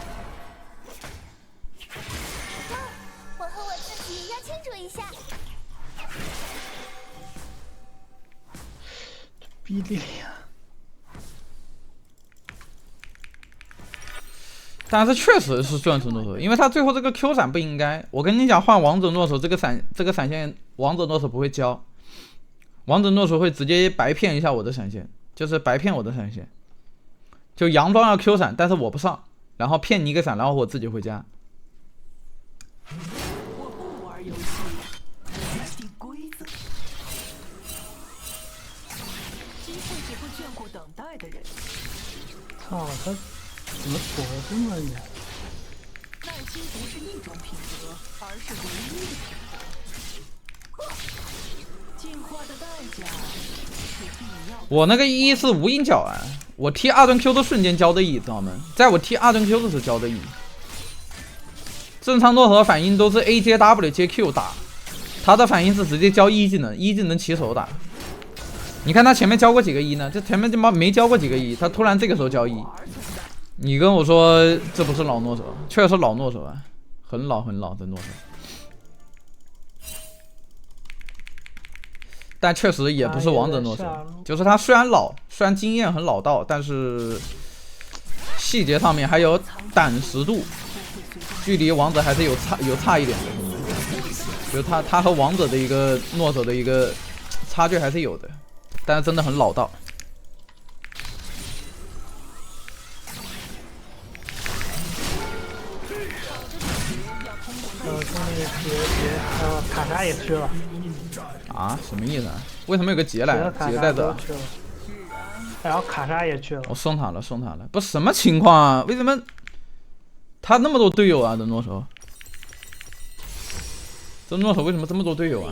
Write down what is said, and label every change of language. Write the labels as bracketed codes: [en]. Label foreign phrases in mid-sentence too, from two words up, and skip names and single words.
[zh] 我和我自己要庆祝一下。比利亚。但是确实是钻石诺手，因为他最后这个 Q 闪不应该。我跟你講，換王者諾手這個閃現，王者諾手不會交，王者諾手會直接白騙一下我的閃現，就是白騙我的閃現。就佯裝要 Q 閃，但是我不上，然後騙你一個閃，然後我自己回家。我不玩遊戲，定規則。機會只會眷顧等待的人。操他！怎麼躲這麼遠？耐心不是一種品德，而是唯一的品德。進化的代價是必要。我那個 E 是無影腳啊，我踢二段 Q 的瞬間交的 E， 知道嗎？在我踢二段 Q 的時候交的 E。正常諾手的反應都是 A 接 W 接 Q 打，他的反應是直接交 E 技能，E 技能起手打。你看他前面交過幾個 E 呢？這前面他媽沒交過幾個 E， 他突然這個時候交 E。你跟我說這不是老諾手，確實老諾手啊，很老很老的諾手。但確實也不是王者諾手，就是他雖然老，雖然經驗很老道，但是細節上面還有膽識度，距離王者還是有差一點的。就是他和王者的一個諾手的一個差距還是有的，但是真的很老道。卡莎也去了啊？什麼意思啊？為什麼有個劫來？劫在這，然後卡莎也去了。我送他了，送他了。不是什麼情況啊？為什麼他那麼多隊友啊？這諾手，這諾手為什麼這麼多隊友啊？